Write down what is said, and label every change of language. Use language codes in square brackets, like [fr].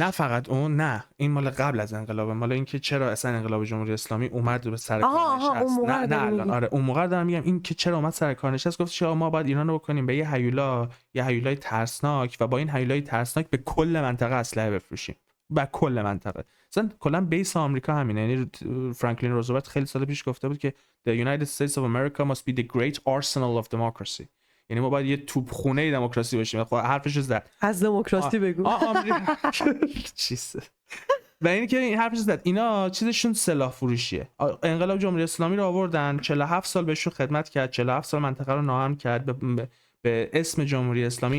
[fa] نه فقط اون، نه این مال قبل از انقلاب، مال اینکه چرا اصلا انقلاب جمهوری اسلامی اومد به سر کار نشست. نه الان آره اون موقع دارم میگم این که چرا اومد سر کار نشست. گفتش ما باید ایران رو بکنیم به یه هیولا، یه هیولای ترسناک و با این هیولای ترسناک به کل منطقه اسلحه بفروشیم. با کل منطقه. مثلا کلا بیس آمریکا همینه. یعنی فرانکلین روزولت خیلی سال پیش گفته بود که [en] The United States of America must be the great arsenal of democracy. [fa] یعنی ما باید یه توپخونه دموکراسی باشیم. خب حرفش زد. از دموکراسی بگو. چیزه. و اینی که این حرفش زد اینا چیزشون سلاح فروشیه. انقلاب جمهوری اسلامی رو آوردن 47 سال بهشون خدمت کرد، 47 سال منطقه رو ناامن کرد به اسم جمهوری اسلامی.